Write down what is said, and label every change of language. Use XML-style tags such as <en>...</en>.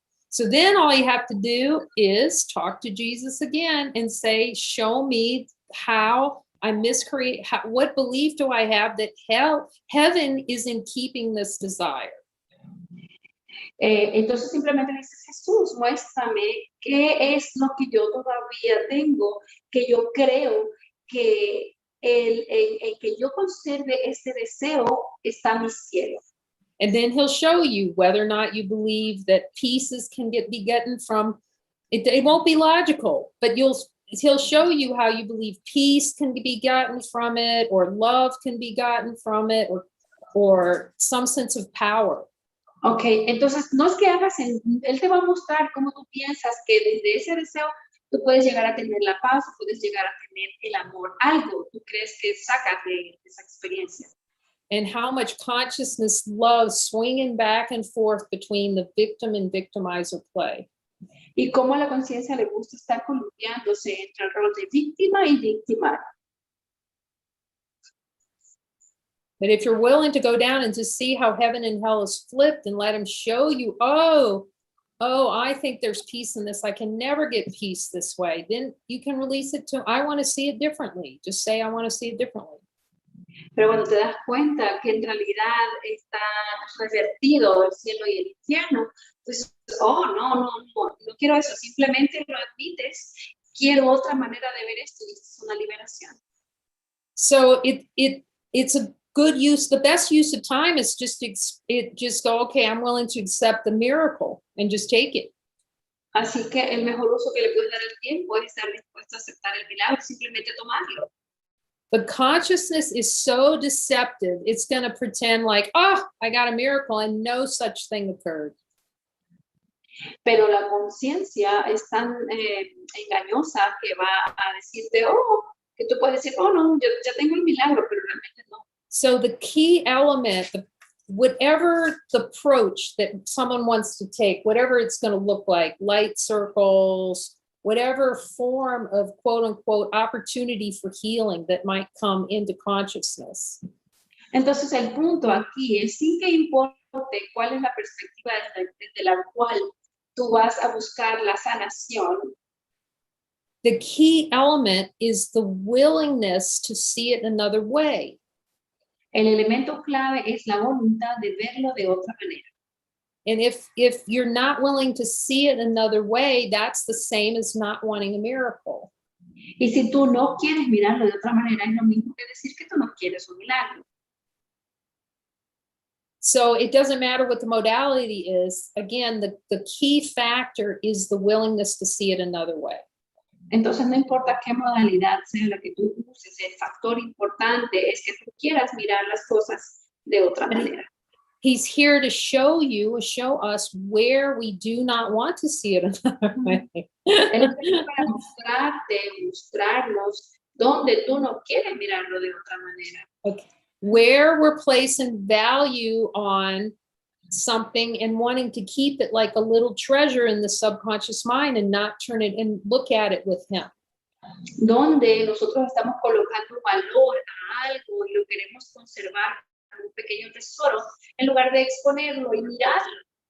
<en>So then all you have to do is talk to Jesus again and say, show me how I miscreate, what belief do I have that heaven is in keeping this desire?</en> <es>Entonces simplemente dices, Jesús, muéstrame qué es lo que yo todavía tengo, que yo creo que el que yo conserve este deseo está mi cielo.</es> <en>And then he'll show you whether or not you believe that pieces can be gotten from it. It won't be logical, but he'll show you how you believe peace can be gotten from it, or love can be gotten from it, or some sense of power.</en> <es>Okay, entonces no es que él te va a mostrar cómo tú piensas que desde ese deseo tú puedes llegar a tener la paz, puedes llegar a tener el amor, algo tú crees que sacas de esa experiencia.</es> <en>And how much consciousness loves swinging back and forth between the victim and victimizer play.</en> <es>Y cómo a la conciencia le gusta estar columpiándose entre el rol de víctima y victimario.</es> <en>But if you're willing to go down and just see how heaven and hell is flipped and let him show you, oh, I think there's peace in this. I can never get peace this way. Then you can release it to, I want to see it differently. Just say, I want to see it differently.</en> <es>Pero cuando te das cuenta que en realidad está revertido el cielo y el infierno, pues, no quiero eso, simplemente lo admites, quiero otra manera de ver esto y es una liberación.</es> <en>So it's a good use, the best use of time is just go, okay, I'm willing to accept the miracle and just take it.</en> <es>Así que el mejor uso que le puedes dar al tiempo es estar dispuesto a aceptar el milagro, simplemente tomarlo.</es> <en>But consciousness is so deceptive. It's going to pretend like, I got a miracle and no such thing occurred.</en> <es>Pero la conciencia es tan engañosa que va a decirte, que tú puedes decir, no, yo ya tengo el milagro, pero realmente no.</es> <en>So the key element, whatever the approach that someone wants to take, whatever it's going to look like, light circles, whatever form of quote unquote opportunity for healing that might come into consciousness.</en> <es>Entonces el punto aquí es, sin que importe cuál es la perspectiva desde la cual tú vas a buscar la sanación,</es> <en>the key element is the willingness to see it another way.</en> <es>El elemento clave es la voluntad de verlo de otra manera.</es> <en>And if you're not willing to see it another way, that's the same as not wanting a miracle.</en> <es>Y si tú no quieres mirarlo de otra manera, es lo mismo que decir que tú no quieres un milagro.</es> <en>So it doesn't matter what the modality is. Again, the key factor is the willingness to see it another way.</en> <es>Entonces, no importa qué modalidad sea la que tú uses, el factor importante es que tú quieras mirar las cosas de otra manera.</es> <en>He's here to show us where we do not want to see it another way.</en> <es>Él está aquí para mostrarnos donde tú no quieres mirarlo de otra manera.</es> <en>Okay. Where we're placing value on something and wanting to keep it like a little treasure in the subconscious mind and not turn it and look at it with him.</en> <es>Donde nosotros estamos colocando valor a algo y lo queremos conservar como un pequeño tesoro en lugar de exponerlo y mirarlo.</es>